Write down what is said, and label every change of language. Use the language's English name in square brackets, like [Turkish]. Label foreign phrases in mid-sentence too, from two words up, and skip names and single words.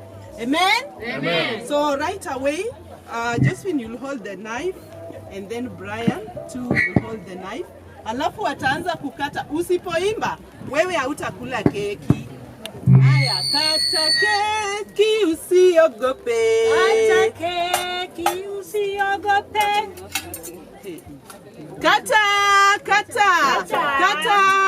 [English] Amen? Amen. So right away, Josephine, you'll hold the knife, and then Brian too will hold the knife. [Swahili] Alafu wataanza kukata. Usipoimba, wewe hautakula keki. Aya, kata keki usiogope. Kata keki usiogope. Kata, kata, kata.